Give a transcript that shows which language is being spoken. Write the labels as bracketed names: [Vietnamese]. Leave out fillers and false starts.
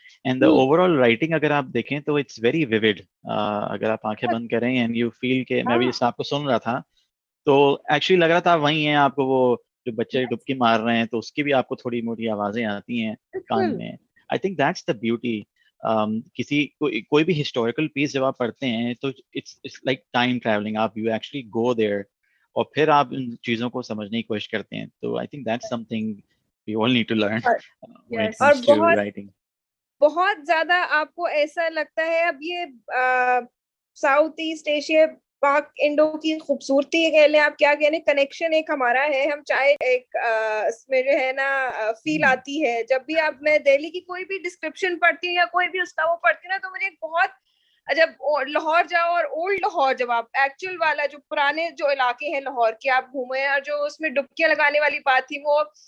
[Urdu] And the over all writing اگر آپ دیکھیں تو [English] It's very vivid. [Urdu] اگر آپ آنکھیں بند کریں اینڈ یو فیل کہ میں بھی اس آپ کو سن رہا تھا تو ایکچولی لگ رہا تھا وہی ہیں آپ کو، وہ جو بچے ڈبکی مار رہے ہیں تو اس کی بھی آپ کو تھوڑی موٹی آوازیں آتی ہیں کان میں. [English] I think that's the beauty. [Urdu] کوئی بھی ہسٹوریکل پیس جب آپ پڑھتے ہیں تو [English] It's like time travelling. آپ you actually go there اور پھر آپ ان چیزوں کو سمجھنے کی کوشش کرتے ہیں. تو I think that's something we all need to learn when it Yes. comes to writing. [Urdu] بہت زیادہ آپ کو ایسا لگتا ہے اب یہ ساؤتھ ایسٹ ایشیا پاک انڈو کی خوبصورتی کہہ لیں آپ, کیا کہنے, کنیکشن ایک ہمارا ہے. ہم چاہے ایک اس میں جو ہے نا فیل آتی ہے جب بھی آپ, میں دہلی کی کوئی بھی ڈسکرپشن پڑھتی ہوں یا کوئی بھی اس کا وہ پڑھتی ہوں نا, تو مجھے بہت, جب لاہور جاؤ اور اولڈ لاہور, جب آپ ایکچوئل والا جو پرانے جو علاقے ہیں لاہور کے آپ گھومے, اور جو اس میں ڈبکیاں لگانے والی بات تھی, وہ